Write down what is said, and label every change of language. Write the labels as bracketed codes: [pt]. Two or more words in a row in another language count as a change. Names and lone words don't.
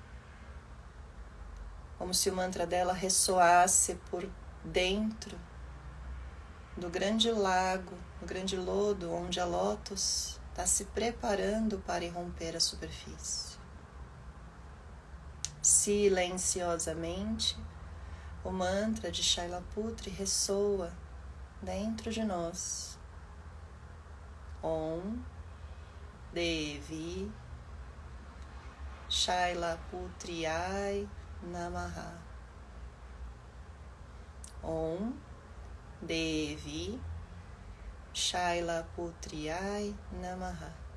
[pt] Como se o mantra dela ressoasse por dentro do grande lago, do grande lodo onde a lótus está se preparando para irromper a superfície. Silenciosamente, o mantra de Shailaputri ressoa dentro de nós. [sa] Om Devi Shailaputriai Namaha. Om Devi Shailaputriai Namaha.